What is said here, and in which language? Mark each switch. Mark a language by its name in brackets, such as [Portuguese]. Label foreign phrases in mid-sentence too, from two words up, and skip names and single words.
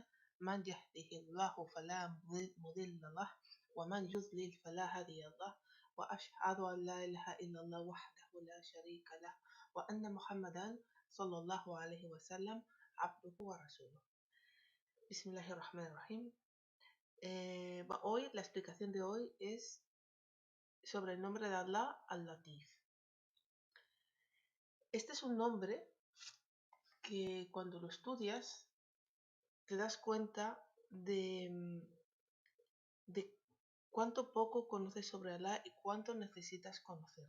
[Arabic] من يهده الله فلا مضل له ومن يضلل فلا هادي له. وأشهد أن لا إله إلا الله وحده لا شريك له وأن محمدا صلى الله عليه وسلم عبده ورسوله. بسم الله الرحمن الرحيم. [Spanish] Hoy, la explicación de hoy es sobre el nombre de Allah, Al-Latif. Este es un nombre que cuando lo estudias te das cuenta de cuánto poco conoces sobre Allah y cuánto necesitas conocerlo.